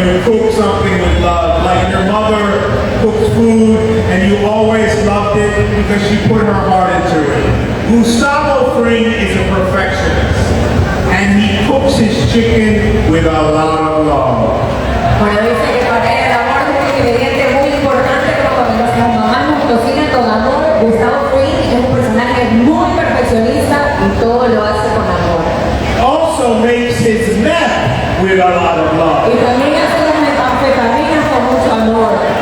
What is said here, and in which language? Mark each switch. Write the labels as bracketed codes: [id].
[en] cook something with love, like your mother cooks food and you always loved it because she put her heart into it. Gustavo Fring is a perfectionist and he cooks his chicken with a lot of love. [es] Bueno, dice que para él el amor es un ingrediente muy importante, como cuando nuestras mamás nos cocinan con amor. Gustavo Fring es un personaje muy perfeccionista y todo lo hace con amor. [en] Also makes his meth with a lot of love. [es] Y también hace las metanfetaminas con mucho amor.